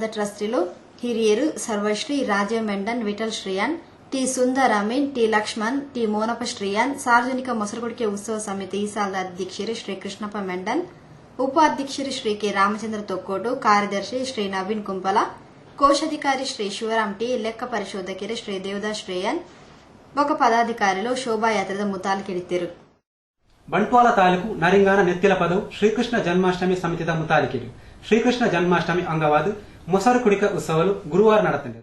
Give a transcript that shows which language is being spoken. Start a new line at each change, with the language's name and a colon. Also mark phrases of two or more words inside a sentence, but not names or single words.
Tulu: ಟ್ರಸ್ಟಿಲು ಹಿರಿಯರು ಸರ್ವಶ್ರೀ ರಾಜೀವ್ ಮೆಂಡನ್, ವಿಠಲ್ ಶ್ರೀಯಾನ್, ಟಿ ಸುಂದರಾಮೀನ್, ಟಿ ಲಕ್ಷ್ಮಣ್, ಟಿ ಮೋನಪ್ಪ ಶ್ರೀಯಾನ್, ಸಾರ್ವಜನಿಕ ಮೊಸರುಗುಡಿಕೆ ಉತ್ಸವ ಸಮಿತಿ ಈ ಸಾಲದ ಅಧ್ಯಕ್ಷರು ಶ್ರೀ ಕೃಷ್ಣಪ್ಪ ಮೆಂಡನ್, ಉಪಾಧ್ಯಕ್ಷರು ಶ್ರೀ ಕೆ ರಾಮಚಂದ್ರ ತೊಕ್ಕೋಟು, ಕಾರ್ಯದರ್ಶಿ ಶ್ರೀ ನವೀನ್ ಕುಂಪಲ, ಕೋಶಾಧಿಕಾರಿ ಶ್ರೀ ಶಿವರಾಮ್ ಟಿ, ಲೆಕ್ಕ ಪರಿಶೋಧಕರು ಶ್ರೀ ದೇವದಾಸ್ ಶ್ರೇಯನ್ ಬೊಕ ಪದಾಧಿಕಾರಿಗಳು ಶೋಭಾಯಾತ್ರೆದ ಮುತಾಲಿಕೆಡಿದ್ದರು. ಬಂಟ್ವಾಳ ತಾಲೂಕು ನರಿಂಗಾನ ನೆತ್ತಿಲ ಪದವು ಶ್ರೀಕೃಷ್ಣ ಜನ್ಮಾಷ್ಟಮಿ ಸಮಿತಿದ ಮುತಾಲಿಕೆಡು ಶ್ರೀಕೃಷ್ಣ ಜನ್ಮಾಷ್ಟಮಿ ಅಂಗವಾದ ಮೊಸರು ಕುಡಿಕ ಉತ್ಸವಲು ಗುರುವಾರ ನಡೆತಂಡೆ.